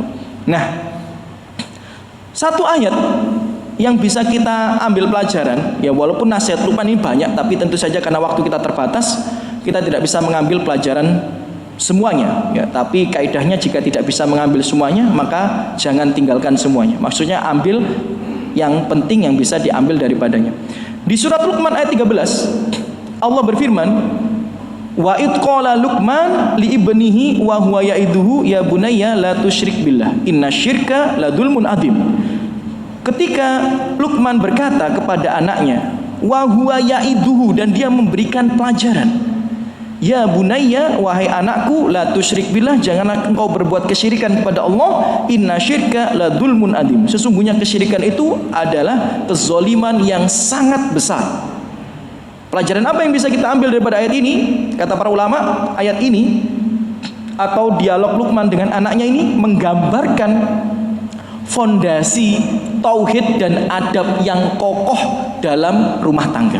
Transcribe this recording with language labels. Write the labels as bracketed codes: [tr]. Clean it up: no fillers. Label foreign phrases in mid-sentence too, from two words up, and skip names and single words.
[id] Nah, satu ayat yang bisa kita ambil pelajaran, ya, walaupun nasihat Luqman ini banyak, tapi tentu saja karena waktu kita terbatas, kita tidak bisa mengambil pelajaran semuanya ya, tapi kaidahnya jika tidak bisa mengambil semuanya maka jangan tinggalkan semuanya. Maksudnya ambil yang penting yang bisa diambil daripadanya. Di surat Luqman ayat 13 Allah berfirman, [ar] وإذ قال لقمان لابنه وهو يعظه يا بني لا تشرك بالله إن الشرك لظلم عظيم. [id] Ketika Luqman berkata kepada anaknya, [ar] وهو يعظه, [id] dan dia memberikan pelajaran, [ar] يا بني, [id] wahai anakku, [ar] لا تشرك بالله, [id] janganlah engkau berbuat kesyirikan kepada Allah, [ar] إن الشرك لظلم عظيم, [id] sesungguhnya kesyirikan itu adalah kezaliman yang sangat besar. Pelajaran apa yang bisa kita ambil daripada ayat ini? Kata para ulama, ayat ini atau dialog Luqman dengan anaknya ini menggambarkan fondasi tauhid dan adab yang kokoh dalam rumah tangga.